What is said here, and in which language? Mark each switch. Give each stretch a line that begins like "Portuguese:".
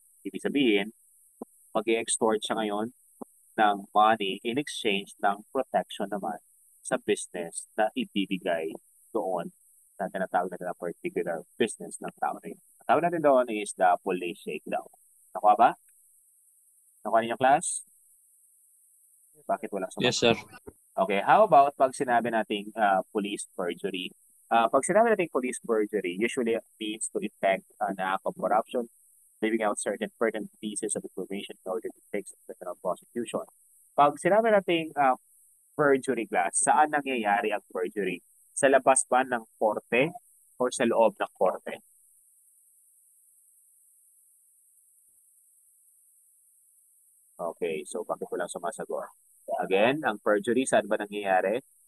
Filipino: Ibig sabihin, mag-extort siya ngayon ng money
English: in exchange
Filipino: ng protection naman sa business na ibibigay doon na tinatawag natin na particular business ng tao na yun. Ang tawag natin doon
English: is the police shakedown.
Filipino: Nakuha ba? Nakuha niyo class? Bakit walang sumasagot?
English: Yes, sir. Okay, how about
Filipino: pag sinabi nating
English: police perjury?
Filipino: Pag sinabi nating
English: police perjury, usually it means to effect an act of corruption, leaving out certain pertinent pieces of information in order to fix a criminal prosecution.
Filipino: Pag sinabi nating perjury class, saan nangyayari ang perjury? Sa labas ba ng korte o sa loob ng korte? Okay, so bakit walang sumasagot? Again, ang perjury, saan ba nangyayari?